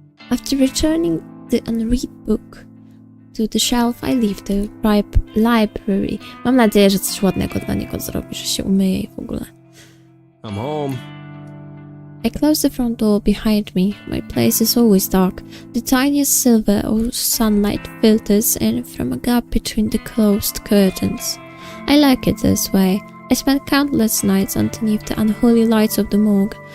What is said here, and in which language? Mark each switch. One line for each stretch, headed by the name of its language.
English: After returning the unread book to the shelf, I leave the library.
Polish: Mam nadzieję, że coś ładnego dla niego zrobi, że się umyje i w ogóle.
English: I'm home. I close the front door behind me. My place is always dark. The tiniest silver of sunlight filters in from a gap between the closed curtains. I like it this way. I spent countless nights underneath the unholy lights of the morgue.